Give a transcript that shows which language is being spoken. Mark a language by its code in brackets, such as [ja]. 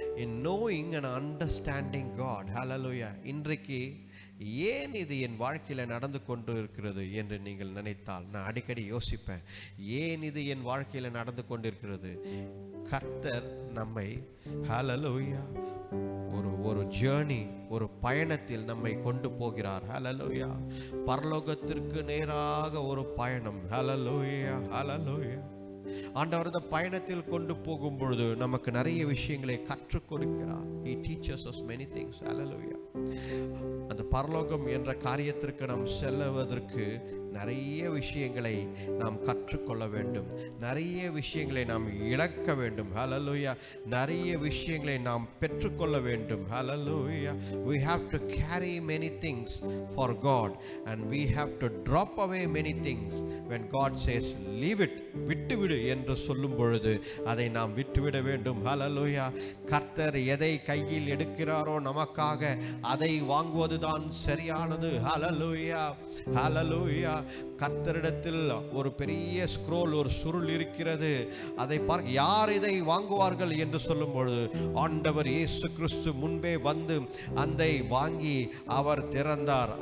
[en] In knowing and understanding God. Hallelujah. [ta] இன்றைக்கு ஏன் இது என் வாழ்க்கையில் நடந்து கொண்டு இருக்கிறது என்று நீங்கள் நினைத்தால், நான் அடிக்கடி யோசிப்பேன், ஏன் இது என் வாழ்க்கையில் நடந்து கொண்டிருக்கிறது? கர்த்தர் நம்மை ஹல்லேலூயா ஒரு ஜேர்னி, ஒரு பயணத்தில் நம்மை கொண்டு போகிறார். ஹல்லேலூயா. பரலோகத்திற்கு நேராக ஒரு பயணம். ஹல்லேலூயா. ஹல்லேலூயா. ஆண்டவர் இந்த பயணத்தில் கொண்டு போகும் பொழுது நமக்கு நிறைய விஷயங்களை கற்றுக் கொடுக்கிறார். [en] He teaches us many things. Hallelujah. [ta] அந்த பரலோகம் என்ற காரியத்திற்கு நாம் செல்லுவதற்கு நிறைய விஷயங்களை நாம் கற்றுக்கொள்ள வேண்டும், நிறைய விஷயங்களை நாம் இழக்க வேண்டும். ஹல்லேலூயா. நிறைய விஷயங்களை நாம் பெற்றுக்கொள்ள வேண்டும். ஹல்லேலூயா. [en] We have to carry many things for God and we have to drop away many things when God says leave it, [ta] விட்டுவிடு என்று சொல்லும் பொழுது அதை நாம் விட்டுவிட வேண்டும். ஹல்லேலூயா. கர்த்தர் எதை கையில் எடுக்கிறாரோ நமக்காக அதை வாங்குவதுதான் சரியானது. ஹல்லேலூயா. ஹல்லேலூயா. கர்த்தரிடத்தில் ஒரு பெரிய ஸ்க்ரோல், ஒரு சுருள் இருக்கிறது. அதை பார்க்க யார் இதை வாங்குவார்கள் என்று சொல்லும் பொழுது ஆண்டவர் இயேசு கிறிஸ்து முன்பே வந்து அதை வாங்கி அவர் திறந்தார்.